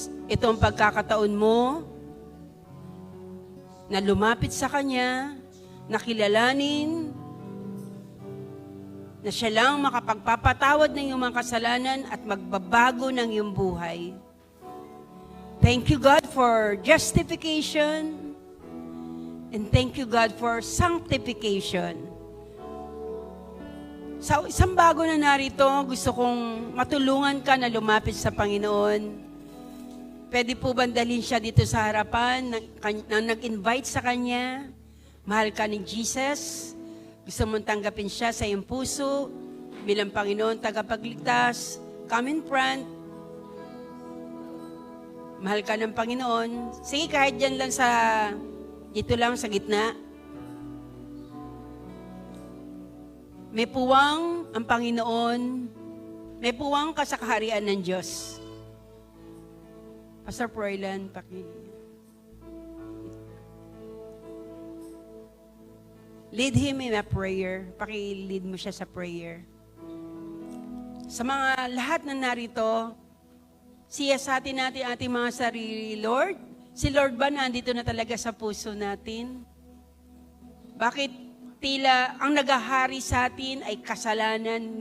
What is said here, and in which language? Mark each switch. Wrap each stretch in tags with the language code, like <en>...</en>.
<tl>Ito ang pagkakataon mo na lumapit sa Kanya, na kilalanin na siya lang makapagpapatawad ng iyong mga kasalanan at magbabago ng iyong buhay.</tl> <en>Thank you, God, for justification, and thank you, God, for sanctification.</en> <tl>Sa isang bago na narito, gusto kong matulungan ka na lumapit sa Panginoon. Pwede po ba dalhin siya dito sa harapan na nag-invite sa Kanya? Mahal ka ni Jesus. Gusto mong tanggapin siya sa iyong puso bilang Panginoon, tagapagligtas.</tl> <en>Come in front.</en> <tl>Mahal ka ng Panginoon. Sige, kahit dyan lang dito lang sa gitna. May puwang ang Panginoon. May puwang ka sa kaharian ng Diyos.</tl> <en>Pastor Froilan, lead him in a prayer.</en> <tl>Paki-lead mo siya sa prayer. Sa mga lahat na narito, siyasatin natin ating mga sarili, Lord. Si Lord ba nandito na talaga sa puso natin? Bakit tila ang nagahari sa atin ay kasalanan?</tl>